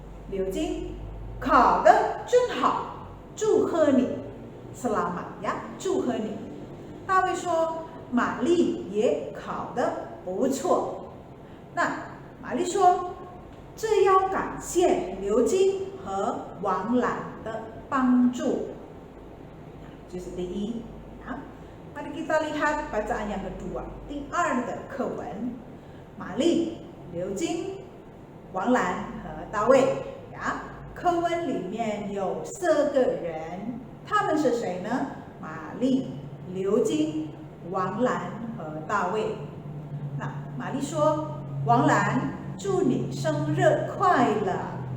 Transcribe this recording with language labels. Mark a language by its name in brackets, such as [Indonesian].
[Chinese] 刘晶考得真好，祝贺你 ， [Indonesian] selamat ya， [Chinese] 祝贺你。大卫说，玛丽也考得不错。那玛丽说，这要感谢刘晶和王兰的帮助。这是第1。 [Indonesian] Mari kita lihat bacaan yang kedua, [Chinese] 第2的课文。玛丽、刘晶、王兰和大卫。课文里面有4个人，他们是谁呢？玛丽、刘晶、王兰和大卫。那玛丽说：“王兰，祝你生日快乐！